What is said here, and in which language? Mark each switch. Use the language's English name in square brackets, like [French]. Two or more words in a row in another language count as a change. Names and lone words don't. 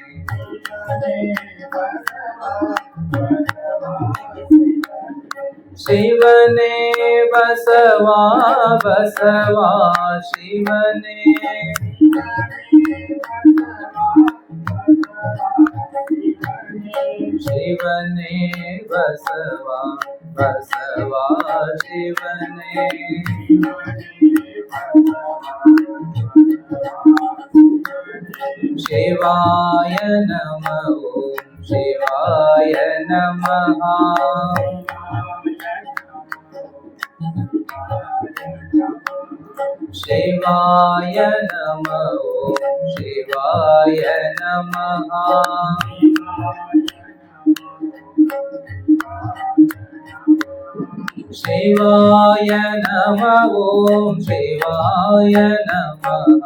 [Kannada] ಶಿವನೇ ಬಸವ ಬಸವ ಶಿವನೇ ಶಿವನೇ ಬಸವ ಬಸವ ಶಿವನೇ [Sanskrit] ಶಿವಾಯ ನಮಃ ಓಂ ಶಿವಾಯ ನಮಃ ಶಿವಾಯ ನಮಃ ಓಂ ಶಿವಾಯ ನಮಃ ಶಿವಾಯ ನಮಃ ಓಂ ಶಿವಾಯ ನಮಃ